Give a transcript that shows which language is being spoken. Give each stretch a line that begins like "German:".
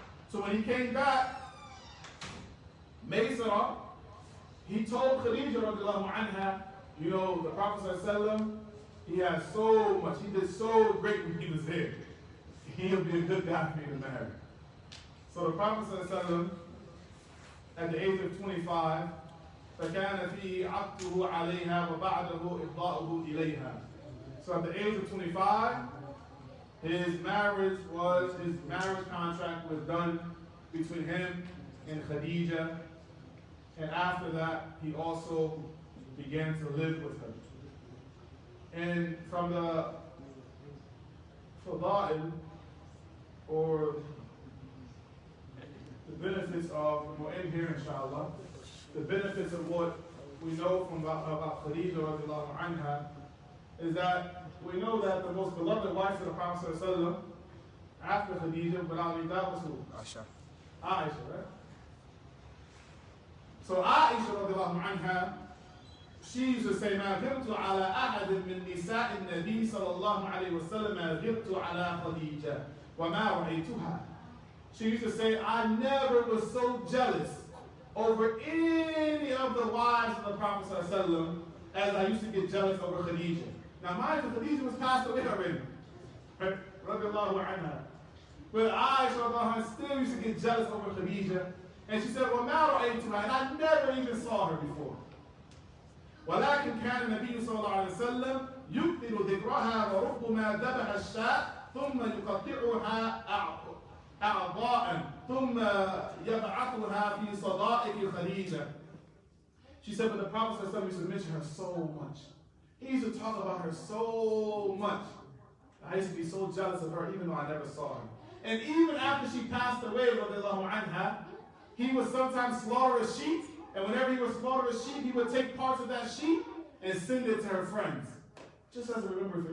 English: So when he came back, Seerah, he told Khadija radiallahu anha, you know, the Prophet ﷺ, he had so much, he did so great when he was there. He'll be a good guy for me to marry. So the Prophet ﷺ, at the age of 25,
Arabic: فَكَانَ فِيهِ عَقْدُهُ عَلَيْهَا وَبَعْدَهُ إِفْضَاؤُهُ إِلَيْهَا.
English: So at the age of 25, his marriage contract was done between him and Khadija. And after that, he also began to live with her. And from the fada'il, or the benefits of, we'll end here inshallah, the benefits of what we know from about Khadija radiallahu anha, is that we know that the most beloved wife of the Prophet ﷺ after Khadija, without any doubt, was who? Aisha, right? So Aisha radiallahu anha, she used to say,
Arabic: ما غرت على أحد من نساء النبي صلى الله عليه وسلم ما غرت على خديجة وما رأيتها.
English: She used to say, I never was so jealous over any of the wives of the Prophet ﷺ as I used to get jealous over Khadija. Now mind you, Khadija was passed away already. Radiallahu anha. But Aisha radiallahu anha still used to get jealous over Khadija. And she said,
Arabic: وَمَا رَأَيْتُهَا,
English: and I never even saw her before.
Arabic: ولكن كان النبي صلى الله عليه وسلم يكثر ذكرها وربما ذبح الشاة ثم يقطعها أعضاء ثم يبعثها في صدائق خديجة.
English: She said, but the Prophet used to mention her so much. He used to talk about her so much. I used to be so jealous of her even though I never saw her. And even after she passed away, radiallahu anha, he would sometimes slaughter a sheep. And whenever he would slaughter a sheep, he would take parts of that sheep and send it to her friends. Just as a remembrance.